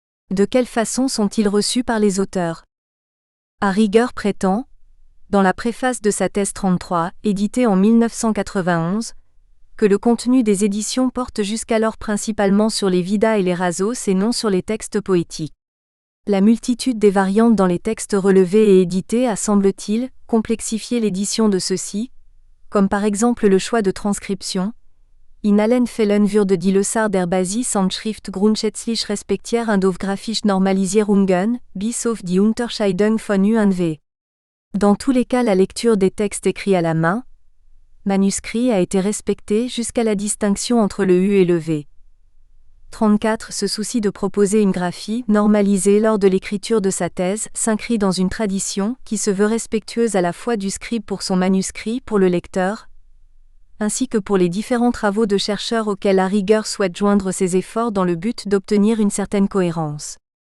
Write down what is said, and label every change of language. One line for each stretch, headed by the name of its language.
French: De quelle façon sont-ils reçus par les auteurs? Harriger prétend, dans la préface de sa thèse 33, éditée en 1991, que le contenu des éditions porte jusqu'alors principalement sur les Vidas et les Erasos et non sur les textes poétiques. La multitude des variantes dans les textes relevés et édités a, semble-t-il, complexifié l'édition de ceux-ci, comme par exemple le choix de transcription.
German: In allen Fällen würde die Lesart der Basishandschrift grundsätzlich respektiert und auf graphisch Normalisierungen, bis auf die Unterscheidung von U und V.
French: Dans tous les cas, la lecture des textes écrits à la main, manuscrits, a été respectée jusqu'à la distinction entre le U et le V. 34 se soucie de proposer une graphie normalisée lors de l'écriture de sa thèse, s'inscrit dans une tradition qui se veut respectueuse à la fois du scribe pour son manuscrit, pour le lecteur, ainsi que pour les différents travaux de chercheurs auxquels Harriger souhaite joindre ses efforts dans le but d'obtenir une certaine cohérence.